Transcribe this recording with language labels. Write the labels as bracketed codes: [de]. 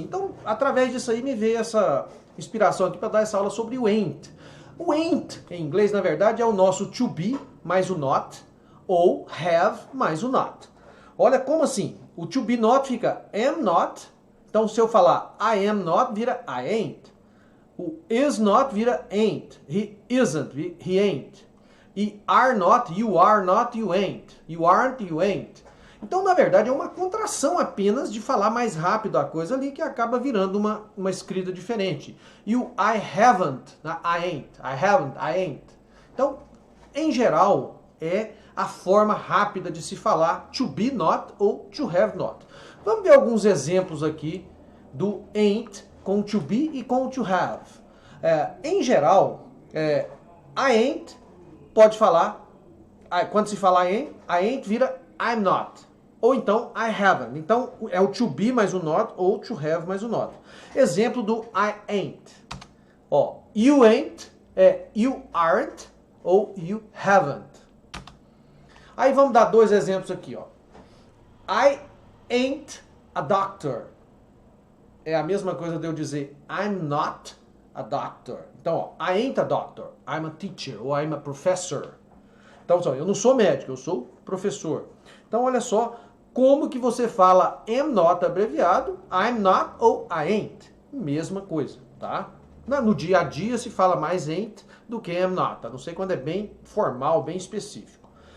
[pt] Então, através disso aí, me veio essa inspiração aqui para dar essa aula sobre o ain't. O ain't, em inglês, na verdade, é o nosso [en] to be [pt] mais o not, ou have mais o not. Olha como assim, o [en] to be not [pt] fica [en] am not, [pt] então se eu falar [en] I am not, [pt] vira [en] I ain't. O is not vira ain't, he isn't, he ain't. E are not, you ain't. You aren't, you ain't. [pt] Então, na verdade, é uma contração apenas de falar mais rápido a coisa ali, que acaba virando uma escrita diferente. [en] E o I haven't, I ain't. [pt] Então, em geral, é a forma rápida de se falar [en] to be not [pt] ou [en] to have not. [pt] Vamos ver alguns exemplos aqui do ain't com [en] to be [pt] e com [en] to have. [pt] Em geral, [en] I ain't [pt] pode falar, quando se fala I ain't vira [en] I'm not. [pt] Ou então [en] I haven't. [pt] Então é o [en] to be [pt] mais o not ou [en] to have [pt] mais o not. Exemplo do [en] I ain't. Ó, you ain't é you aren't ou you haven't. [pt] Aí vamos dar dois exemplos aqui, ó. [en] I ain't a doctor. [pt] É a mesma coisa de eu dizer [en] I'm not a doctor. [pt] Então, ó, [en] I ain't a doctor. I'm a teacher [pt] ou [en] I'm a professor. [pt] Então, eu não sou médico, eu sou professor. Então, olha só como que você fala [en] am not [pt] abreviado, [en] I'm not [pt] ou [en] I ain't. [pt] Mesma coisa, tá? No dia a dia se fala mais ain't do que [en] am not, [pt] a não ser quando é bem formal, bem específico.